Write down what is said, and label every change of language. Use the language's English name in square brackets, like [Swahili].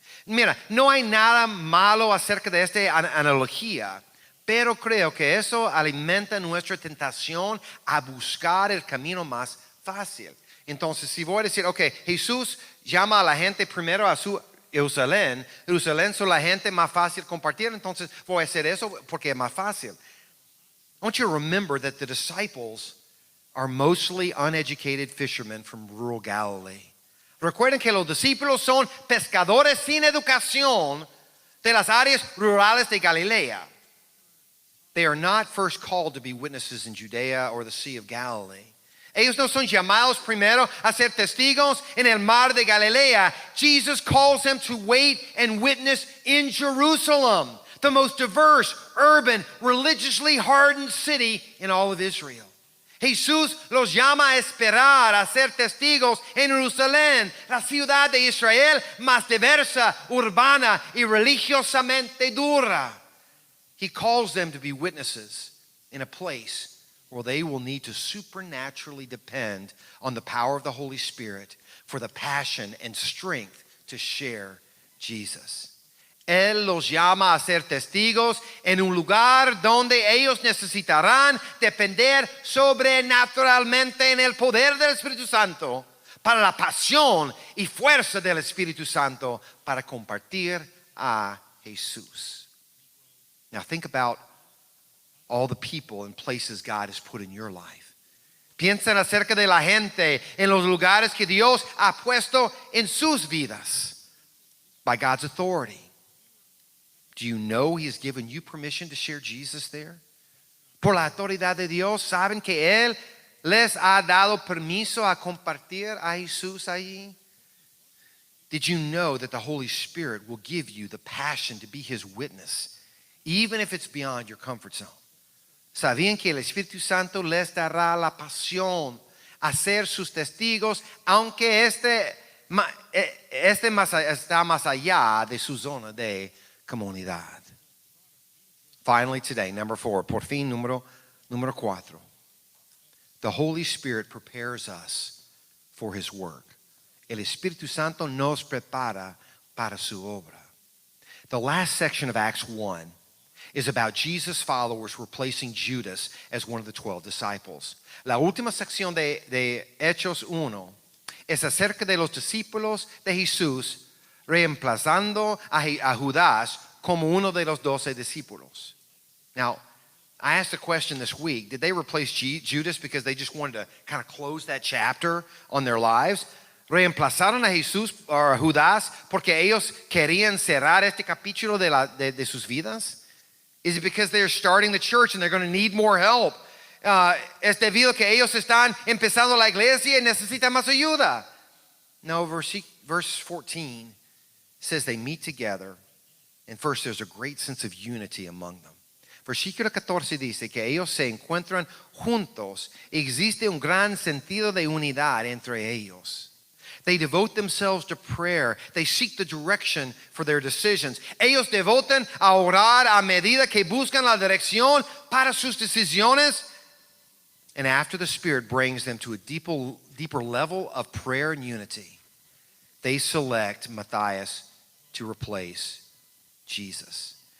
[Spanish] Mira, no hay nada malo acerca de esta analogía, pero creo que eso alimenta nuestra tentación a buscar el camino más fácil. Entonces, si voy a decir, ok, Jesús llama a la gente primero a su Jerusalén son la gente más fácil compartir, entonces voy a hacer eso porque es más fácil. [English] I want you to remember that the disciples are mostly uneducated fishermen from rural Galilee. [Spanish] Recuerden que los discípulos son pescadores sin educación de las áreas rurales de Galilea. [English] They are not first called to be witnesses in Judea or the Sea of Galilee. [Spanish] Ellos no son llamados primero a ser testigos en el mar de Galilea. [English] Jesus calls them to wait and witness in Jerusalem, the most diverse, urban, religiously hardened city in all of Israel. [Spanish] Jesús los llama a esperar, a ser testigos en Jerusalén, la ciudad de Israel más diversa, urbana y religiosamente dura. [English] He calls them to be witnesses in a place where they will need to supernaturally depend on the power of the Holy Spirit for the passion and strength to share Jesus. [Spanish] Él los llama a ser testigos en un lugar donde ellos necesitarán depender sobrenaturalmente en el poder del Espíritu Santo para la pasión y fuerza del Espíritu Santo para compartir a Jesús. [English] Now think about all the people and places God has put in your life. [Spanish] Piensen acerca de la gente en los lugares que Dios ha puesto en sus vidas [English] by God's authority. Do you know He has given you permission to share Jesus there? [Spanish] Por la autoridad de Dios, ¿saben que Él les ha dado permiso a compartir a Jesús allí? [English] Did you know that the Holy Spirit will give you the passion to be His witness, even if it's beyond your comfort zone? [Spanish] ¿Sabían que el Espíritu Santo les dará la pasión a ser sus testigos, aunque este está más allá de su zona de comunidad? [English] Finally today, number 4, [Spanish] por fin número 4. [English] The Holy Spirit prepares us for His work. [Spanish] El Espíritu Santo nos prepara para su obra. [English] The last section of Acts 1 is about Jesus' followers replacing Judas as one of the 12 disciples. [Spanish] La última sección de Hechos 1 es acerca de los discípulos de Jesús reemplazando a Judas como uno de los 12 discípulos. [English] Now, I asked a question this week. Did they replace Judas because they just wanted to kind of close that chapter on their lives? [Spanish] ¿Reemplazaron a Jesús o a Judas porque ellos querían cerrar este capítulo de sus vidas? [English] Is it because they're starting the church and they're going to need more help? [Spanish] Es debido a que ellos están empezando la iglesia y necesitan más ayuda. [English] No, verse 14 says they meet together, and first there's a great sense of unity among them. [Spanish] Versículo 14 dice que ellos se encuentran juntos. Existe un gran sentido de unidad entre ellos. [English] They devote themselves to prayer. They seek the direction for their decisions. [Spanish] Ellos devotan a orar a medida que buscan la dirección para sus decisiones. [English] And after the Spirit brings them to a deeper level of prayer and unity, they select Matthias to replace Judas.